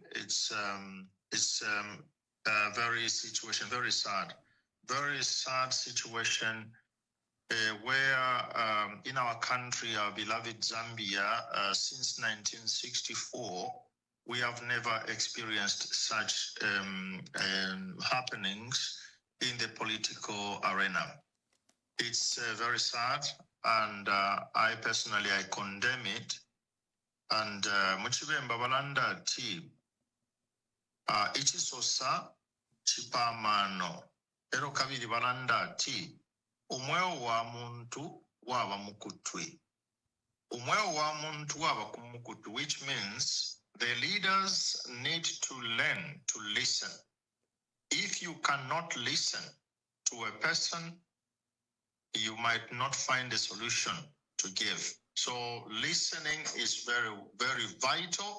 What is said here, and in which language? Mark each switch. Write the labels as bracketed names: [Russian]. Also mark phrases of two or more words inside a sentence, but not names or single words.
[English] It's a very sad situation where in our country, our beloved Zambia, since 1964, we have never experienced such happenings in the political arena. It's very sad, and I personally, I condemn it. [Bemba] And Muchibemba balanda ti ichisosa chipamano ero kabiri balanda ti umweo wa muntu waba mukutwi. Umweo wa muntu waba kumukutwi, [English] which means the leaders need to learn to listen. If you cannot listen to a person, you might not find a solution to give. So listening is very, very vital.